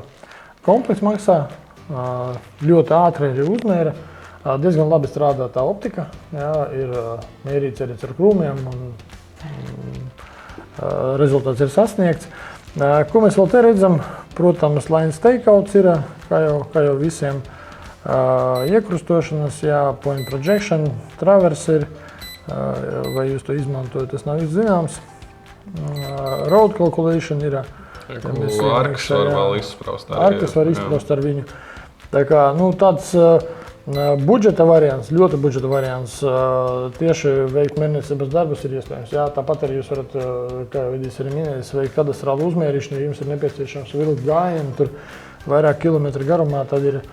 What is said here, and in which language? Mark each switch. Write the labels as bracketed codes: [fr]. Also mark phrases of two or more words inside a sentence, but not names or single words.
[lv] Komplekts maksā, ļoti ātri arī uzmēra, diezgan labi strādā tā optika, ir mērīts arī ar krūmiem un rezultāts ir sasniegts. Ko mēs vēl te redzam? Protams, [en] line stakeouts [lv] ir, kā jau visiem. Iekrustošanas, [en] point projection, traverse [lv] ir, vai jūs to izmantojat, tas nav zināms. [en] Road calculation ir. [lv] Arkas var vēl izspraust. Arkas var izspraust ar viņu. Tā kā, tāds budžeta variants, ļoti budžeta variants, tieši veikt mērniecības darbus ir iespējams. Tāpat arī jūs varat, kā jau Edijs arī minējis, veikt kadastrālu uzmērīšanu, ja jums ir nepieciešams vilkt gājienu, tur vairāk kilometru garumā, tad ir.